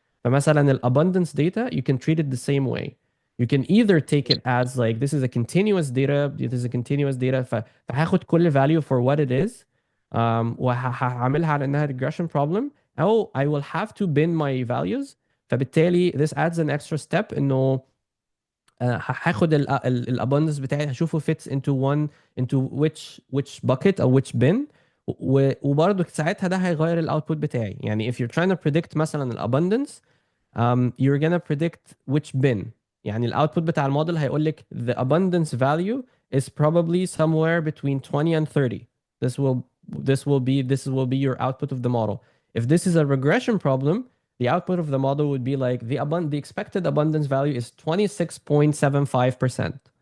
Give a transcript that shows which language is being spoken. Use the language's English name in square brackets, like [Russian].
[English] فمثلا الabundance data, you can treat it the same way. You can either take it as like this is a continuous data, this is a continuous data, [Arabic] فهاخد كل [English] value for what it is, [Arabic] وهعملها على انها [English] regression problem, أو I will have to bin my values. [Arabic] فبالتالي [English] this adds an extra step [Arabic] انه هاخد الابundance بتاعي هشوفه [English] fits into which bucket [Arabic] او which bin، وبرضه ساعتها ده هيغير الاوتبوت بتاعي. [English] يعني if you're trying to predict مثلا الابundance, you're gonna predict which bin. [Arabic] يعني الاوتبوت بتاع الموديل هيقول لك [English] the abundance value is probably somewhere between 20 and 30. This will be your output of the model. If this is a regression problem, the output of the model would be like the expected abundance value is 26.75%.